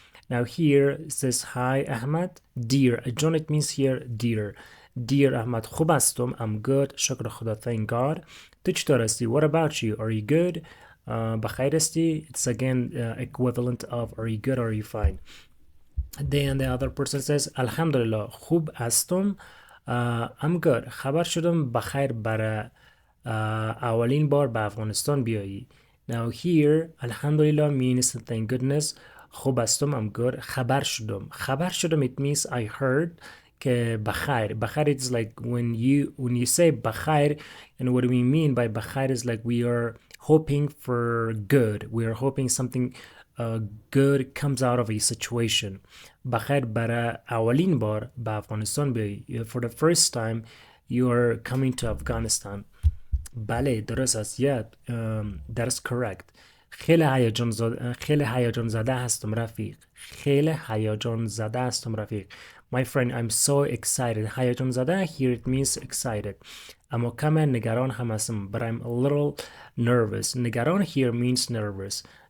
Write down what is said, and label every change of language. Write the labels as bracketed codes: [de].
[en] Now here it says hi Ahmad, dear John, it means here dear. Dear Ahmad, [fa] khub hastum, [en] I'm good, [fa] shukr khuda, [en] thank God. [fa] Tu chitor hasti? [en] What about you? Are you good? [fa] Bakhair hasti, [en] it's again equivalent of are you good or are you fine. Then the other person says [fa] Alhamdulillah خوب هستم [en] I'm good [fa] خبر شدم بخیر برای اولین بار به افغانستان بیایی. [en] Now here Alhamdulillah means thank goodness. [fa] خوب هستم [en] I'm good. [fa] خبر شدم [en] it means I heard [fa] که بخیر [en] it's like when you say بخیر, and what we mean by بخیر is like we are hoping for good, we are hoping something good comes out of a situation. [fa] بخیر برای اولین بار به افغانستان بیایی. [en] For the first time you are coming to Afghanistan. [fa] بله درست است. [en] Yeah, that's correct. [fa] خیلی هیجان زده هستم رفیق. خیلی هیجان زده هستم رفیق. [en] My friend, I'm so excited. [fa] هیجان زده [en] here it means excited. [fa] اما کم نگران هم هستم, [en] but I'm a little nervous. نگران here means nervous.